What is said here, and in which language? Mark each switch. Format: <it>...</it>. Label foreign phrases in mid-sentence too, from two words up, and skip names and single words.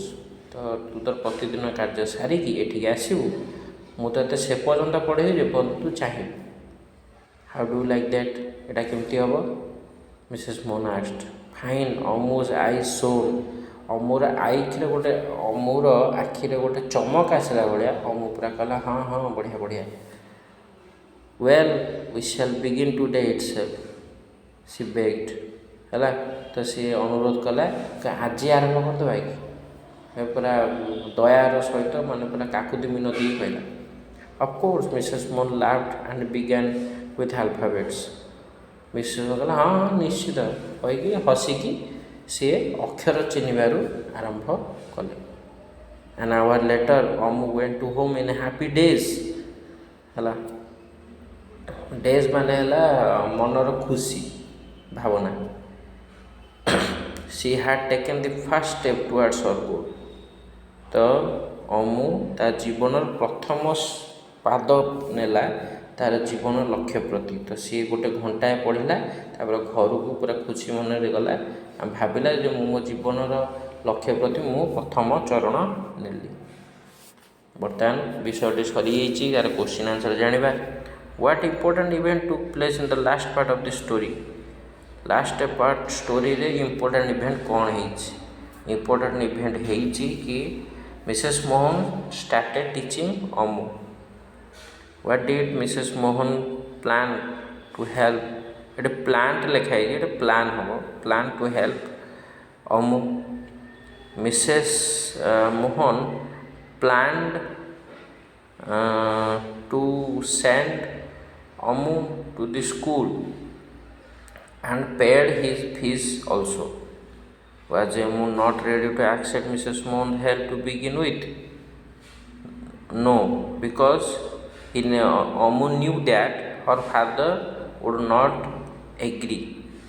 <or>ତ ତୁ ତୋର ପ୍ରତିଦିନ କାର୍ଯ୍ୟ ସାରିକି ଏଠିକି ଆସିବୁ, ମୁଁ ତୋତେ ସେ ପର୍ଯ୍ୟନ୍ତ ପଢ଼େଇବି ଯେ ପର୍ଯ୍ୟନ୍ତ ତୁ ଚାହିଁବୁ।</or> <en>How do you like that?</en> <or>ଏଇଟା କେମିତି ହେବ?</or> <en>Mrs. Mohan asked. Fine, Amu's eyes shone.</en> <or>ଅମୁର ଆଖିରେ ଗୋଟେ ଚମକ ଆସିଲା ଭଳିଆ ଅମୁ ପୁରା କହିଲା ହଁ ହଁ ବଢ଼ିଆ ବଢ଼ିଆ।</or> <en>Well, we shall begin today itself, she begged.</en> <or>ହେଲା ତ ସିଏ ଅନୁରୋଧ କଲା ଆଜି ଆରମ୍ଭ କରିଦେବା କି? ପୁରା ଦୟାର ସହିତ ମାନେ ପୁରା କାକୁତି ମିନତି କହିଲା।</or> <en>Of course, Mrs. Mohan laughed and began with alphabets.</en> <or>ମିସେସ୍ କହିଲା ହଁ ହଁ ନିଶ୍ଚିତ କହିକି ହସିକି ସିଏ ଅକ୍ଷର ଚିହ୍ନିବାରୁ ଆରମ୍ଭ କଲେ।</or> <en>An hour later, Amu went to home in happy days.</en> <or>ହେଲା ଡେଜ୍ ମାନେ ହେଲା ମନର ଖୁସି ଭାବନା।</or> <en>She had taken the first step towards her goal.</en> <or>ତ ଅମୁ ତା ଜୀବନର ପ୍ରଥମ ପାଦ ନେଲା ତାର ଜୀବନ ଲକ୍ଷ୍ୟ ପ୍ରତି। ତ ସିଏ ଗୋଟେ ଘଣ୍ଟାଏ ପଢ଼ିଲା, ତାପରେ ଘରକୁ ପୁରା ଖୁସି ମନରେ ଗଲା, ଭାବିଲା ଯେ ମୁଁ ମୋ ଜୀବନର ଲକ୍ଷ୍ୟ ପ୍ରତି ମୁଁ ପ୍ରଥମ ଚରଣ ନେଲି। ବର୍ତ୍ତମାନ ବିଷୟଟି ସରିଯାଇଛି, ତାର</or> <en>question answer</en> <or>ଜାଣିବା।</or> <en>What important event took place in the last part of the story? last part</en> <or>ଷ୍ଟୋରିରେ</or> <en>important event</en> <or>କ'ଣ ହେଇଛି?</or> <en>important event</en> <or>ହେଇଛି କି</or> <en>Mrs. Mohan started teaching Amu. What did Mrs. Mohan plan to help?</en> <or>ଏଠି ପ୍ଲାଣ୍ଟ ଲେଖା ହେଇଛି, ଏଠି ପ୍ଲାନ୍ ହେବ,</or> <en>plan to help Amu. Mrs. Mohan planned to send Amu to the school and paid his fees also. Was Amu not ready to accept Mrs. Mohan's help to begin with? No, because Amu knew that her father would not agree.</en>